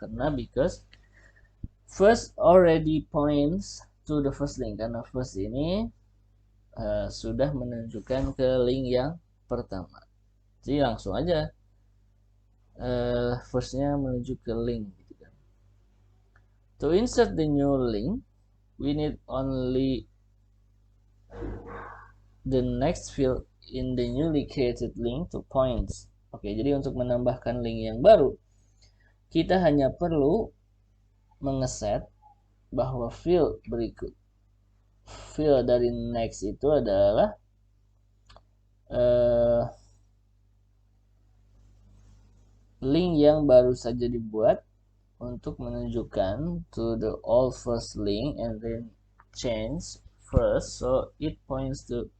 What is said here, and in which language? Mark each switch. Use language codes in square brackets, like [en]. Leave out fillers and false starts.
[en] Karena because first already points to the first link. [id] Karena first ini sudah menunjukkan ke link yang pertama. Jadi langsung aja firstnya menuju ke link. Gitu kan. [en] To insert the new link, we need only the next field in the newly created link to points. [id] Oke, jadi untuk menambahkan link yang baru, kita hanya perlu mengeset bahwa field berikut, field dari next itu adalah link yang baru saja dibuat untuk menunjukkan to the old first link and then change first so it points to.